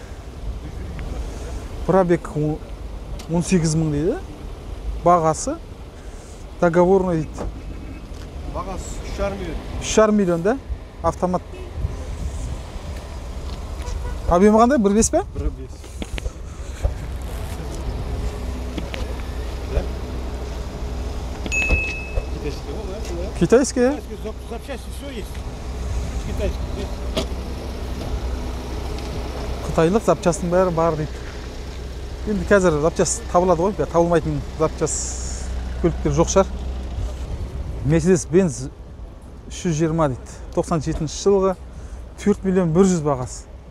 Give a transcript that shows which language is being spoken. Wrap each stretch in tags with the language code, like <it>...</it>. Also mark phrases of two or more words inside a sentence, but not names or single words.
<kk>Пробег 18 мың дейді. Бағасы договорный дейді. Бағасы 3,5 миллион. 3,5 миллион да? Автомат. Объемы қандай? 1.5 па? 1.5.</kk> <ru>Китайский? Запчасти все есть. Китайский.</ru> <kk>Қытайлық запчастың бәрі бар дейді. Енді қазір запчаст табылады ғой, табылмайтын запчаст көліктер жоқ шығар. Mercedes-Benz 320 дейді. 97 жылғы 4 миллион 100 бағасы.</kk>